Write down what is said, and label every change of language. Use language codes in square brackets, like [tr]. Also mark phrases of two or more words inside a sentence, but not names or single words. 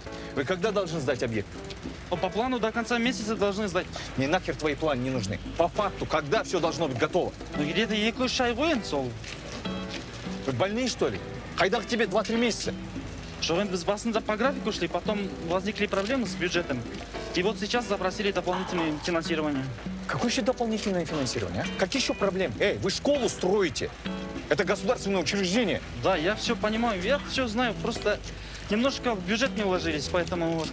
[ru] Вы когда должны сдать объект? По плану до конца месяца должны сдать. Мне нахер твои планы не нужны. По факту, когда все должно быть готово? Ну где-то [kk] екі үш ай ғой енді сол. [ru] Вы больные, что ли? Хайдах тебе 2-3 месяца. [kk] Жоқ, енді біз басында [ru] по графику шли, потом возникли проблемы с бюджетом. И вот сейчас запросили дополнительное финансирование. Какое еще дополнительное финансирование, а? Какие еще проблемы? Эй, вы школу строите. Это государственное учреждение. Да, я все понимаю, я все знаю, просто немножко в бюджет не уложились, поэтому вот.